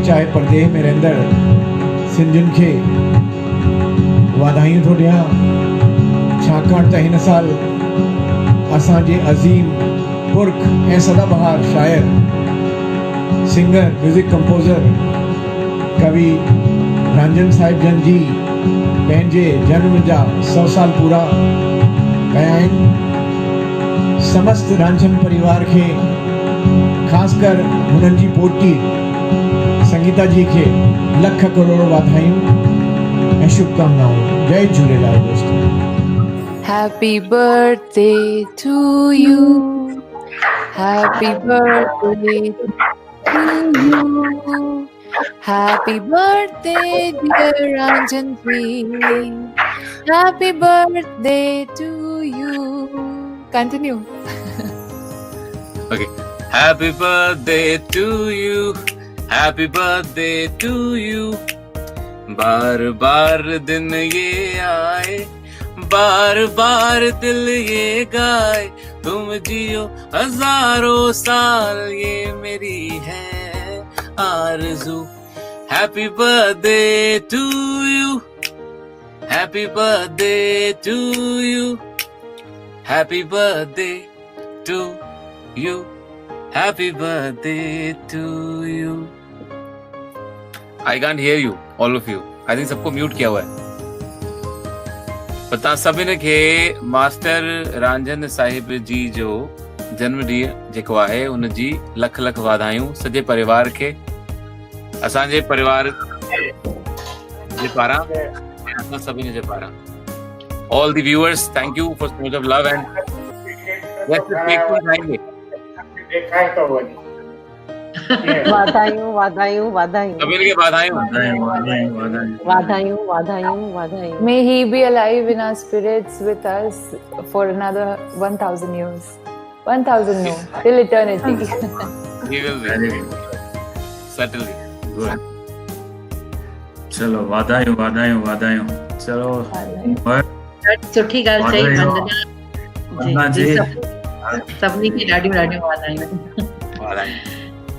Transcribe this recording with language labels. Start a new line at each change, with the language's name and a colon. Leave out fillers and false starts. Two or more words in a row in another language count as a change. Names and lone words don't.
Sindhi: चाहे परदेह में रहंदड़ सिंधियुनि खे वाधायूं थो ॾियां, छाकाणि त हिन साल असांजे अज़ीम पुरख ऐं सदाबहार शायर
English: singer music composer
Sindhi: कवि रांजन साहिब जन जी पंहिंजे जन्म जा 100 साल पूरा कया आहिनि। समस्त रांझन परिवार खे ख़ासि कर हुननि जी पोटी संगीता जी खे लख करोड़ वाधायूं ऐं शुभकामनाऊं। जय झूलेलाल दोस्तों।
English: Happy birthday to you. Happy birthday to you. Happy birthday dear Ranjanji. Happy birthday to you. Continue. Okay. Happy birthday to you. Happy birthday to you.
Hindi: बार बार दिन ये आए, बार बार दिल ये गाए, तुम जियो हजारों साल, ये मेरी है आरज़ू।
English: Happy birthday to you. Happy birthday to you. Happy birthday to you. Happy birthday to you. I can't hear you, all of you. I think
Hindi: सबको म्यूट किया हुआ है।
Sindhi: पर तव्हां सभिनि खे मास्टर रांजन साहिब जी जो जन्म ॾींहुं जेको आहे उन जी लख लख वाधायूं सॼे परिवार खे, असांजे परिवार जे पारां, असां सभिनी जे पारां।
English: All the viewers, thank you for so much of love and let's take some time.
Sindhi: वाधायूं वाधायूं वाधायूं सभिनी खे वाधायूं वाधायूं वाधायूं वाधायूं।
English: May he be alive in our spirits with us for another 1000 years. 1000 no, till eternity. He will be. Certainly. Good.
Sindhi: चलो वाधायूं वाधायूं वाधायूं। चलो सुठी ॻाल्हि चई वंदना वंदना जी, सभिनी खे ॾाढियूं ॾाढियूं वाधायूं।